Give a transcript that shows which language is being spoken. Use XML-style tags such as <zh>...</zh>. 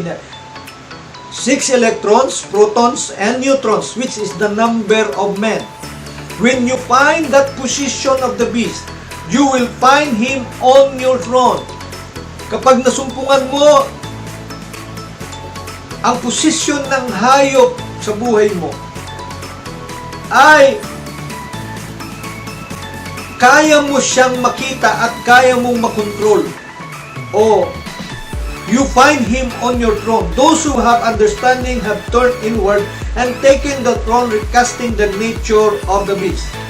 <en>6 electrons, protons, and neutrons, which is the number of men. When you find that position of the beast, you will find him on your throne.</en> <tl>Kapag nasumpungan mo ang posisyon ng hayop sa buhay mo, ay kaya mo siyang makita at kaya mong makontrol.</tl> <en>O, you find him on your throne. Those who have understanding have turned inward and taken the throne, recasting the nature of the beast.</en>